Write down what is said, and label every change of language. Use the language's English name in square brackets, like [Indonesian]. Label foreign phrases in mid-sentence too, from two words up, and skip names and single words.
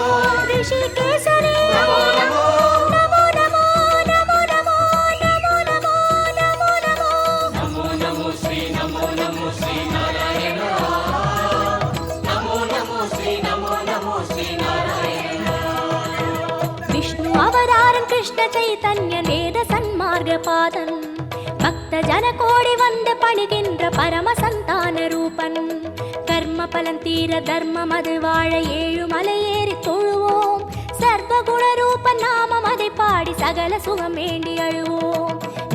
[Sanskrit] ಋಷಿಕೇಶನೇ नमो नमो नमो नमो नमो नमो नमो नमो. नमो नमो श्री नारायण। नमो नमो श्री नारायण। [Tamil] விஷ்ணு அவதாரன் கிருஷ்ண சைதன்ய வேத சன்மார்க பாதன் பக்த ஜன கோடி வந்து பணிகின்ற பரம சந்தான ரூபன். கர்ம பலன் தீர தர்மம் அது வாழ ஏழு மலையேறி தொழுவோம். சர்வகுண ரூபன் நாமம் அதை பாடி சகல சுகம் வேண்டி அழுவோம்.